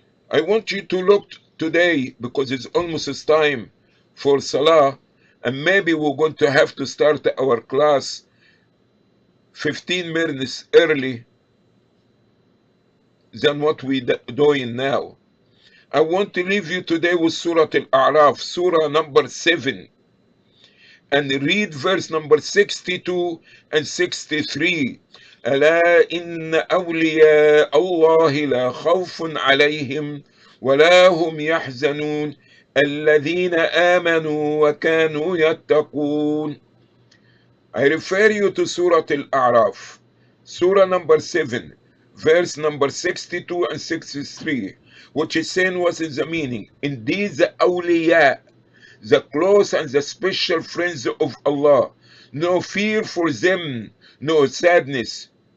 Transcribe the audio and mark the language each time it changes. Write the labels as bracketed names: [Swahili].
[English] I want you to look today, because it's almost time for Salah, and maybe we're going to have to start our class 15 minutes early than what we're doing now. I want to leave you today with Surah Al-A'raf, Surah number 7, and read verse number 62 and 63. [Arabic] ألا إن أولياء الله لا خوف عليهم ولا هم يحزنون الذين آمنوا وكانوا يتقون. [English] I refer you to Surah Al-A'raf, Surah number 7, verse number 62 and 63, which is saying what is the meaning. Indeed, the awliya, the close and the special friends of Allah, no fear for them, no sadness.